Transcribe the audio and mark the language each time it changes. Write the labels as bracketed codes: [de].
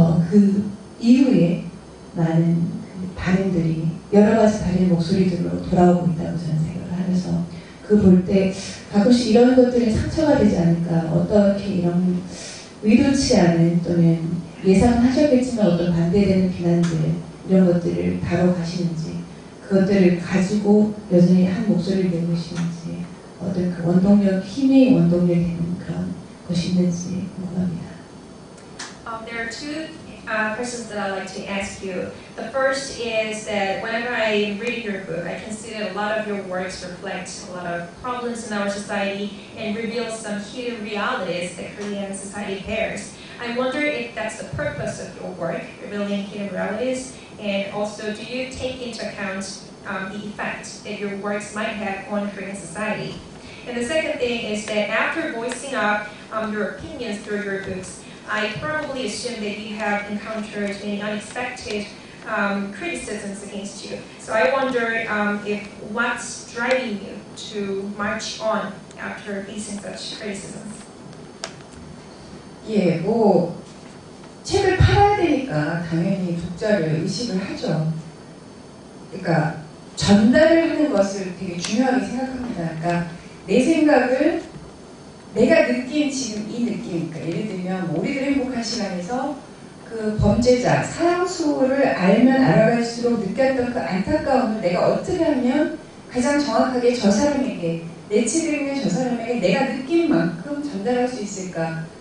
[ko] 그 이후에 많은 그 반응들이 여러 가지 다른 목소리들로 돌아오고 있다고 저는 생각을 하면서 그 볼 때 가끔씩 이런 것들이 상처가 되지 않을까, 어떻게 이런 의도치 않은 또는 예상하셨겠지만 어떤 반대되는 비난들 이런 것들을 다뤄가시는지 그것들을 가지고 여전히 한 목소리를 내고 계시는지 어떤 그 원동력, 힘의 원동력이 되는 그런 것이 있는지 궁금합니다. [en] There are two questions that I'd like to ask you. The first is that whenever I'm reading your book, I can see that a lot of your works reflect a lot of problems in our society and reveal some hidden realities that Korean society bears. I wonder if that's the purpose of your work, revealing hidden realities, and also do you take into account the effect that your works might have on Korean society? And the second thing is that after voicing up your opinions through your books, I probably assume that you have encountered many unexpected criticisms against you. So I wonder if what's driving you to march on after facing such criticisms? [ko] 예, 뭐 책을 팔아야 되니까 당연히 독자를 의식을 하죠. 그러니까 전달을 하는 것을 되게 중요하게 생각합니다. 그러니까 내 생각을 내가 느낀 지금 이 느낌, 그러니까 예를 들면 뭐 우리들 행복한 시간에서 그 범죄자, 사형수를 알면 알아갈수록 느꼈던 그 안타까움을 내가 어떻게 하면 가장 정확하게 저 사람에게, 내 책을 읽는 저 사람에게 내가 느낀 만큼 전달할 수 있을까?